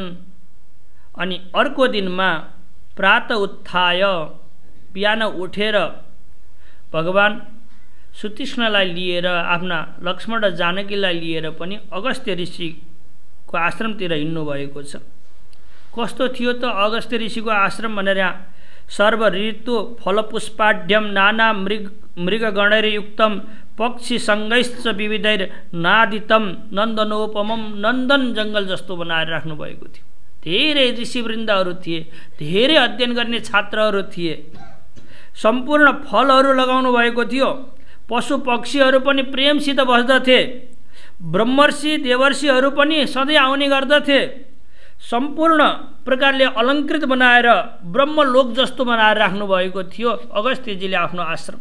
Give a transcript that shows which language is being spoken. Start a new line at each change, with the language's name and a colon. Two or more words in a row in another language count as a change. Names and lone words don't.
Nepali: अनि अर्को दिनमा
Sanskrit: प्रात उत्थाय
Nepali: बिहान उठेर भगवान सुतीक्ष्णलाई लिएर आफ्ना लक्ष्मण र जानकीलाई लिएर पनि अगस्त्य ऋषिको आश्रमतिर हिँड्नु भएको छ। कस्तो थियो त अगस्त्य ऋषिको आश्रम भनेर यहाँ
Sanskrit: सर्व ऋतु फलपुष्पाढ्यम नाना मृगगणैर्युक्तम पक्षीसँगैश्च विविधैर्नादितम नन्दनोपमम,
Nepali: नन्दन जङ्गल जस्तो बनाएर राख्नु भएको थियो। धेरै ऋषिवृन्दहरू थिए, धेरै अध्ययन गर्ने छात्रहरू थिए, सम्पूर्ण फलहरू लगाउनु भएको थियो, पशु पक्षीहरू पनि प्रेमसित बस्दथे, ब्रह्मर्षि देवर्षिहरू पनि सधैँ आउने गर्दथे, सम्पूर्ण प्रकारले अलङ्कृत बनाएर ब्रह्मलोक जस्तो बनाएर राख्नुभएको थियो अगस्त्यजीले आफ्नो आश्रम।